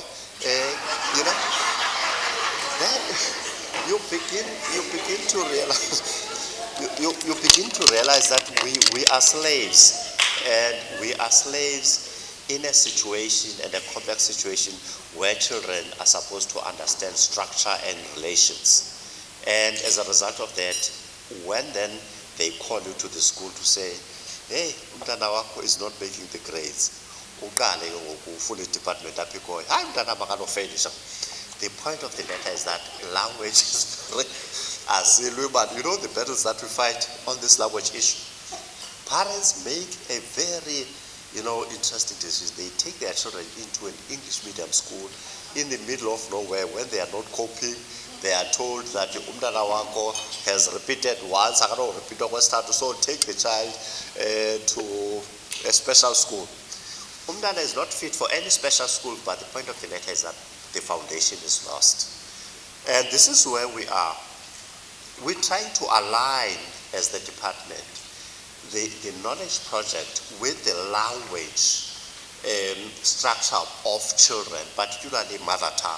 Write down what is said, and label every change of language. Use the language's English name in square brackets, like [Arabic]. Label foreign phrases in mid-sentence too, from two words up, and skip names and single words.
[English] Then you begin to realize you begin to realize that we are slaves, and we are slaves in a situation, and a complex situation, where children are supposed to understand structure and relations. And as a result of that, when then they call you to the school to say, hey, [Xhosa] umntana wakho [English] is not making the grades, [Xhosa] uqale ufuna i-department apho ikhoyo, hayi umntana makanofeyisha. [English] The point of the matter is that language is very azilwe, but the battles that we fight on this language issue. Parents make a very interesting decision. They take their children into an English medium school in the middle of nowhere when they are not coping. They are told that [Xhosa] umntana wakho [English] has repeated once, repeat so take the child to a special school. Umntana is not fit for any special school, but the point of the matter is that the foundation is lost. And this is where we are. We're trying to align, as the department, the knowledge project with the language structure of children, particularly mother tongue.